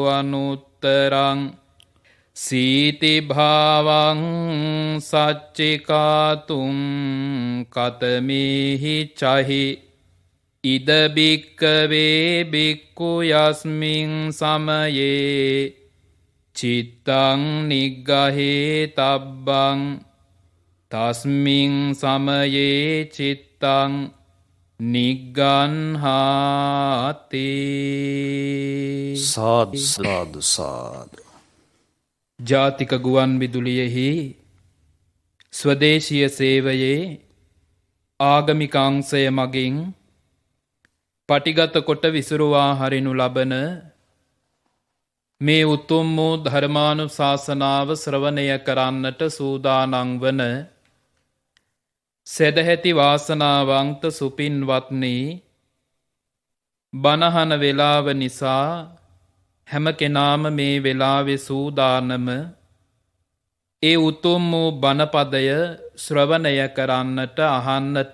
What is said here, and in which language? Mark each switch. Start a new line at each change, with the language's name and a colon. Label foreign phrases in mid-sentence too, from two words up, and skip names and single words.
Pali: අනුත්තරං සීති භාවං සච්චිකාතුං කතමේහි චහි ඉද භික්කවේ භික්ඛු යස්මින් සමයේ චිත්තං නිග්ගහේ තබ්බං තස්මින් සමයේ චිත්තං නිග්ගන්හාති.
Sinhala: සාදු සාදු සාදු. ජාතික ගුවන් විදුලියෙහි ස්වදේශීය සේවයේ ආගමික අංශය මගින් පටිගත කොට විසුරුවා හරිනු ලබන මේ උතුම් වූ ධර්මානුශාසනාව ශ්‍රවණය කරන්නට සූදානම් වන සදැහැති වාසනාවන්ත සුපින්වත්නි, බණහන වේලාව නිසා හැම කෙනාම මේ වේලාවේ සූදානම ඒ උතුම් වූ බණපදය ශ්‍රවණය කරන්නට අහන්නට.